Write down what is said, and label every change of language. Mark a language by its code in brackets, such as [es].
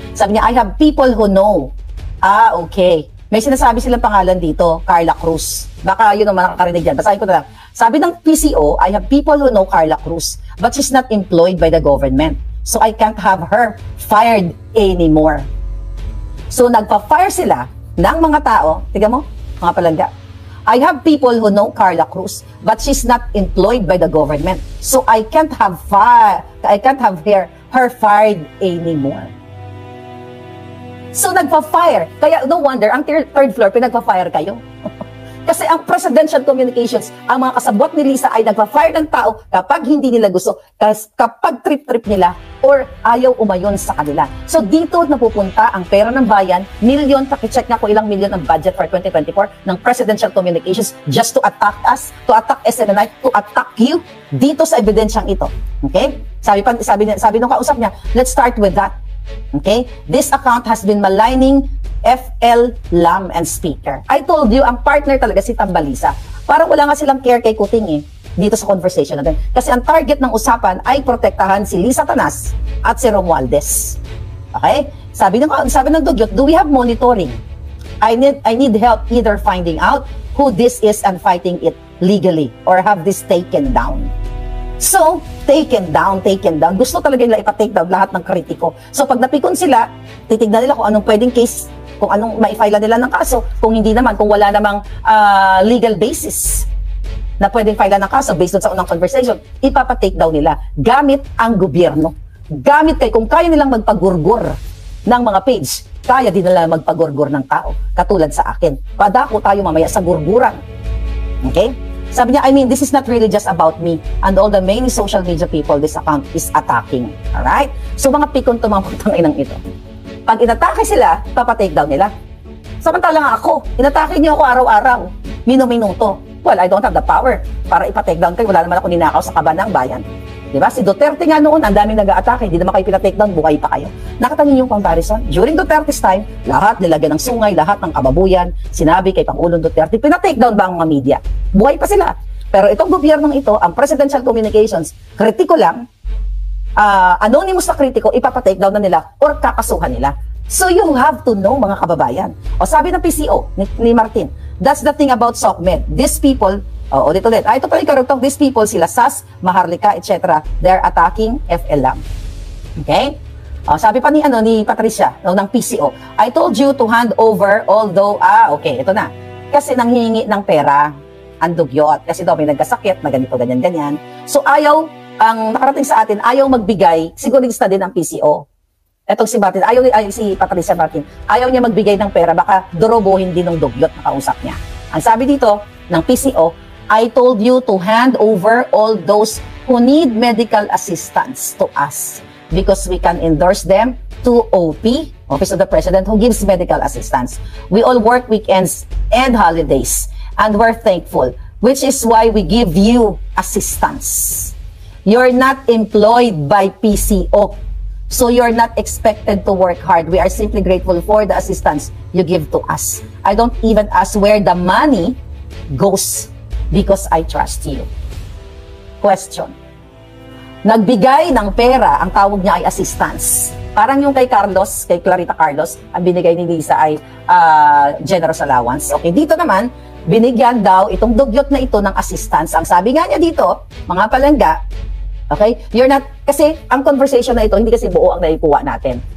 [tl] Sabi niya, [en] I have people who know. [tl] Okay. May sinasabi silang pangalan dito, Carla Cruz. Baka yun naman nakakarinig dyan. Basahin ko na lang. Sabi ng PCO, [en] I have people who know Carla Cruz, but she's not employed by the government. So I can't have her fired anymore. [tl] So nagpa-fire sila ng mga tao, tiga mo, mga palangga. [en] I have people who know Carla Cruz, but she's not employed by the government. So I can't have her fired anymore. [tl] So nagpa-fire. Kaya no wonder, ang third floor, pinagpa-fire kayo. Kasi ang presidential communications, ang mga kasabwat ni Lisa ay nagpa-fire ng tao kapag hindi nila gusto, kapag trip-trip nila, or ayaw umayon sa kanila. So dito napupunta ang pera ng bayan, milyon, pakicheck nga kung ilang milyon ang budget for 2024 ng presidential communications [en] just to attack us, to attack SNNI, to attack you, [tl] dito sa ebidensyang ito. Okay? Sabi nung kausap niya, [en] let's start with that. Okay? This account has been maligning FL, Lam, and Speaker. I told you, [tl] ang partner talaga si Tambalisa. Parang wala nga silang care kay Kuting dito sa conversation natin. Kasi ang target ng usapan ay protektahan si Lisa Tanas at si Romualdez. [en] Okay? [tl] Sabi ng dugyot, [en] do we have monitoring? I need help either finding out who this is and fighting it legally or have this taken down. [tl] So, taken down. Gusto talaga nila ipa-take down lahat ng kritiko. So, pag napikon sila, titignan nila kung anong pwedeng case, kung anong maifile nila ng kaso, kung hindi naman, kung wala namang legal basis na pwedeng file ng kaso based on sa unang conversation, ipapa-take down nila gamit ang gobyerno. Gamit kung kaya nilang magpagurgur ng mga page, kaya din nila magpagurgur ng tao. Katulad sa akin. Padako tayo mamaya sa gurguran. Okay? Sabi niya, [en] this is not really just about me and all the many social media people this account is attacking. Alright? [tl] So mga pikon to mga putang inang ito. Pag inatake sila, papatake down nila. Samantala nga ako, inatake niyo ako araw-araw, minuto. [en] Well, I don't have the power [tl] para ipatake down kayo. Wala naman ako ninakaw sa kaban ng bayan. Diba? Si Duterte nga noon, ang daming nag-aatake, hindi naman kayo pinatake down, buhay pa kayo. Nakita niyo yung comparison? [en] During Duterte's time, [tl] lahat nilagyan ng sungay, lahat ng kababuyan, sinabi kay Pangulong Duterte, pinatake down ba ang mga media? Buhay pa sila. Pero itong gobyernong ito, ang presidential communications, kritiko lang, anonymous na kritiko, ipapatake down na nila or kakasuhan nila. [en] So you have to know, [tl] mga kababayan. O sabi ng PCO ni Martin, [en] that's the thing about SOCMED. These people, [tl] ulit. Ito pa yung karugtong, these people, sila SAS, Maharlika, etc. [en] They're attacking FLM. Okay? [tl] Sabi pa ni Patricia, ng PCO, [en] I told you to hand over, although, [tl] okay, ito na. Kasi nanghihingi ng pera, ang dugyot. Kasi daw may nagkasakit, na ganito, ganyan. So ayaw, ang nakarating sa atin, ayaw magbigay, sigurista din ang PCO. Etong si Martin, si Patricia Martin, ayaw niya magbigay ng pera, baka dorobohin din ng dugyot na kausap niya. Ang sabi dito ng PCO, [en] I told you to hand over all those who need medical assistance to us because we can endorse them to OP, Office of the President, who gives medical assistance. We all work weekends and holidays, and we're thankful, which is why we give you assistance. You're not employed by PCO, so you're not expected to work hard. We are simply grateful for the assistance you give to us. I don't even ask where the money goes. Because I trust you. Question. [tl] Nagbigay ng pera, ang tawag niya ay assistance. Parang yung kay Carlos, kay Clarita Carlos, ang binigay ni Lisa ay [en] generous allowance. [tl] Okay, dito naman, binigyan daw itong dugyot na ito ng assistance. Ang sabi nga niya dito, mga palangga, okay, kasi ang conversation na ito, hindi kasi buo ang naikuha natin.